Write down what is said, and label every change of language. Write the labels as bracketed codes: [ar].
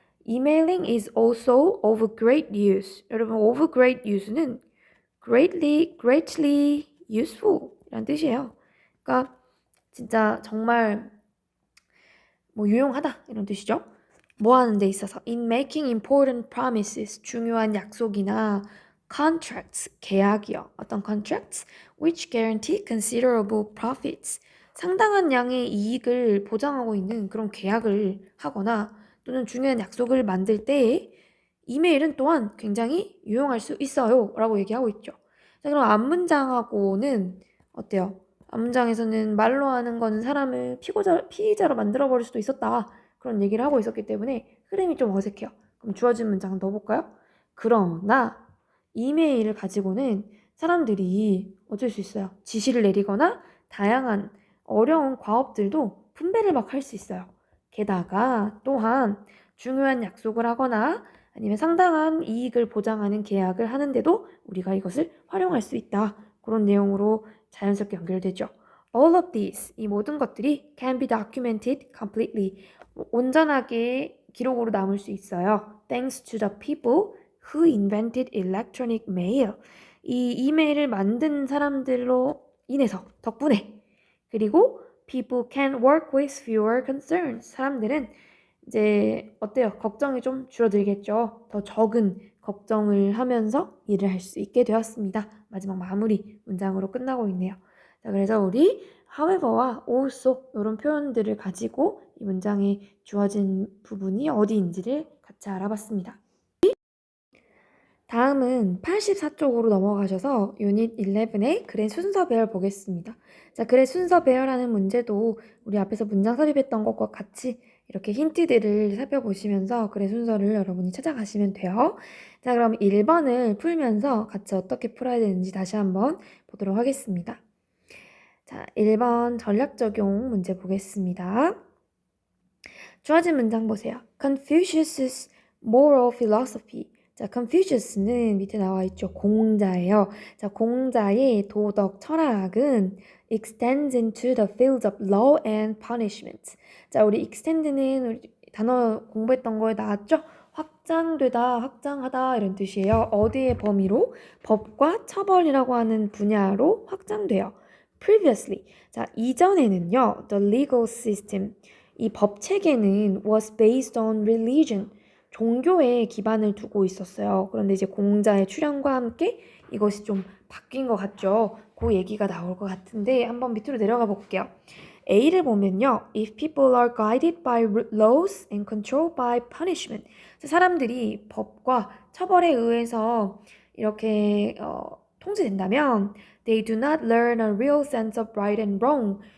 [en] Emailing is also of great use. [ko] 여러분, [en] of great use는 greatly useful [ko] 이란 뜻이에요. 그러니까 진짜 정말 뭐 유용하다 이런 뜻이죠. 뭐 하는 데 있어서 [en] in making important promises [ko] 중요한 약속이나 contracts 계약이요. 어떤 [en] contracts which guarantee considerable profits [ko] 상당한 양의 이익을 보장하고 있는 그런 계약을 하거나 또는 중요한 약속을 만들 때에 이메일은 또한 굉장히 유용할 수 있어요 라고 얘기하고 있죠. 자, 그럼 앞문장하고는 어때요? 앞문장에서는 말로 하는 거는 사람을 피의자로 만들어버릴 수도 있었다. 그런 얘기를 하고 있었기 때문에 흐름이 좀 어색해요. 그럼 주어진 문장 넣어볼까요? 그러나 이메일을 가지고는 사람들이 어쩔 수 있어요. 지시를 내리거나 다양한 어려운 과업들도 분배를 막 할 수 있어요. 게다가 또한 중요한 약속을 하거나 아니면 상당한 이익을 보장하는 계약을 하는데도 우리가 이것을 활용할 수 있다. 그런 내용으로 자연스럽게 연결되죠. [en] All of these, [ko] 이 모든 것들이 [en] can be documented completely. [ko] 온전하게 기록으로 남을 수 있어요. [en] Thanks to the people who invented electronic mail. [ko] 이 이메일을 만든 사람들로 인해서, 덕분에. 그리고 [en] people can work with fewer concerns. [ko] 사람들은 이제 어때요? 걱정이 좀 줄어들겠죠. 더 적은 걱정을 하면서 일을 할 수 있게 되었습니다. 마지막 마무리 문장으로 끝나고 있네요. 자, 그래서 우리 however와 also 이런 표현들을 가지고 이 문장에 주어진 부분이 어디인지를 같이 알아봤습니다. 다음은 84쪽으로 넘어가셔서 유닛 11의 글의 순서 배열 보겠습니다. 자, 글의 순서 배열하는 문제도 우리 앞에서 문장 섭입했던 것과 같이 이렇게 힌트들을 살펴보시면서 글의 순서를 여러분이 찾아가시면 돼요. 자, 그럼 1번을 풀면서 같이 어떻게 풀어야 되는지 다시 한번 보도록 하겠습니다. 자, 1번 전략 적용 문제 보겠습니다. 주어진 문장 보세요. [en] Confucius's moral philosophy. [ko] 자, Confucius는 밑에 나와 있죠. 공자예요. 자, 공자의 도덕 철학은 [en] extends into the fields of law and punishment. [ko] 자, 우리 extend는 우리 단어 공부했던 거에 나왔죠? 확장되다, 확장하다 이런 뜻이에요. 어디의 범위로? 법과 처벌이라고 하는 분야로 확장돼요. [en] Previously. [ko] 자, 이전에는요. [en] The legal system. [ko] 이 법 체계는 [en] was based on religion. [ko] 종교에 기반을 두고 있었어요. 그런데 이제 공자의 출현과 함께 이것이 좀 바뀐 것 같죠. 그 얘기가 나올 것 같은데 한번 밑으로 내려가 볼게요. A를 보면요. [en] If people are guided by laws and controlled by punishment. [ko] 사람들이 법과 처벌에 의해서 이렇게 통제된다면 [en] they do not learn a real sense of right and wrong.